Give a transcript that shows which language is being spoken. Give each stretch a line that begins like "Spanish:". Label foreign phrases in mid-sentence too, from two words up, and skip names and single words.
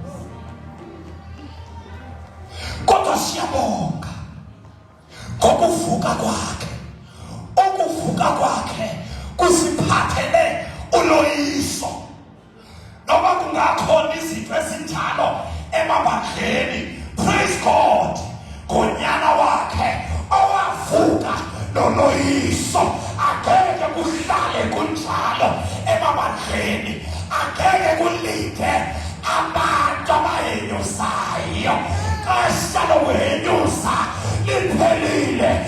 Xhosa: Kodwa siyabonga ngokuvuka kwakhe. Ukuvuka kwakhe kusiphathele uloyiso. Noma kungakhona izinto ezinjalo emabandleni,
English: praise God,
Xhosa: ngonyana wakhe owavuka noloyiso. Angeke kuhlale kunjalo emabandleni. Angeke kulinde abantu abahenyusayo. Xesha lokuhenyusa liphelile.